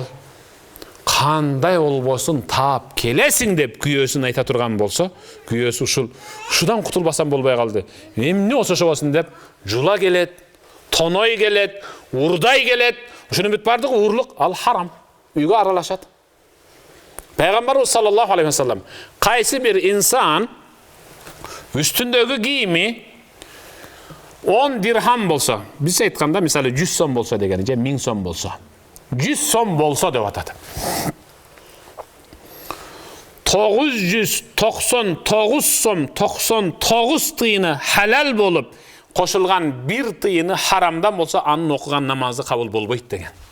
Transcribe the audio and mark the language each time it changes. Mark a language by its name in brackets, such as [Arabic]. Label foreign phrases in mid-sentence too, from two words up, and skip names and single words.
[Kyrgyz] Кандай болбосун таап келесиң деп күйөөсүн айта турган болсо, күйөөсү ушудан кутулбасам болбой калды. Эмне болсо деп жула келет, тоной келет, урдай келет. Ушунун бүт бардыгы уурлук, ал харам. Үйгө аралашат. Пайгамбарыбыз [Arabic] صلى الله عليه وسلم [Kyrgyz] кайсы бир инсан үстүндөгү кийими 10 дирхам болсо, биз айтканда мисалы 100 сом болсо дегени, же 1000 сом болсо. 100 сом болсо деп атат. 999 сом 99 тыйыны халал болуп, кошулган бир тыйыны харамдан болсо, анын окуган намазы кабыл болбойт деген.